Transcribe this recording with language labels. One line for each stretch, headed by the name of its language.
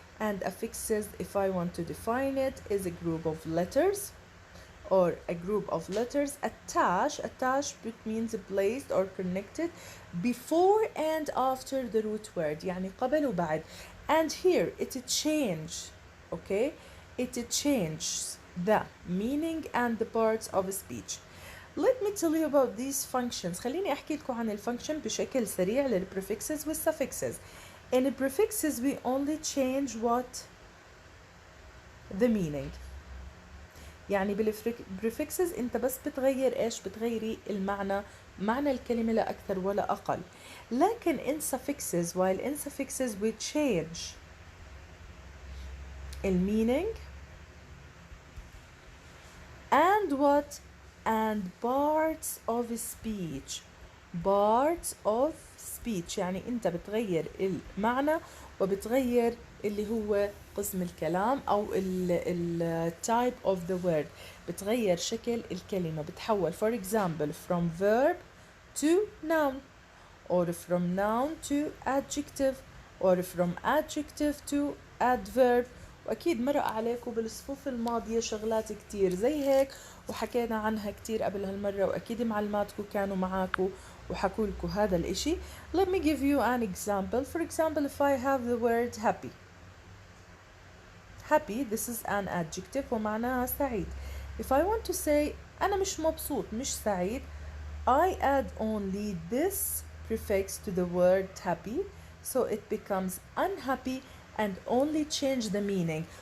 English: And affixes, if I want to define it, is a group of letters or a group of letters attached means placed or connected before and after the root word،
Arabic: يعني قبل وبعد.
English: And here it change, okay, it changes the meaning and the parts of speech. Let me tell you about these functions.
Arabic: خليني أحكي لكم عن الفانكشن بشكل سريع للprefixes والsuffixes.
English: In the prefixes we only change what? The meaning.
Arabic: يعني بالprefixes انت بس بتغير ايش؟ بتغيري المعنى، معنى الكلمة لا أكثر ولا أقل.
English: لكن in suffixes, while in suffixes we change المينينج and what? And parts of speech. Parts of speech
Arabic: يعني انت بتغير المعنى وبتغير اللي هو قسم الكلام او
English: ال type of the word،
Arabic: بتغير شكل الكلمة، بتحول
English: for example from verb to noun or from noun to adjective or from adjective to adverb.
Arabic: وأكيد مرق عليكم بالصفوف الماضية شغلات كتير زي هيك وحكينا عنها كتير قبل هالمرة، وأكيد معلماتكم كانوا معاكم وحكوا لكم هذا الإشي.
English: Let me give you an example. For example, if I have the word happy. Happy, this is an adjective
Arabic: ومعناها سعيد.
English: If I want to say
Arabic: أنا مش مبسوط مش سعيد,
English: I add only this prefix to the word happy, so it becomes unhappy and only change the meaning.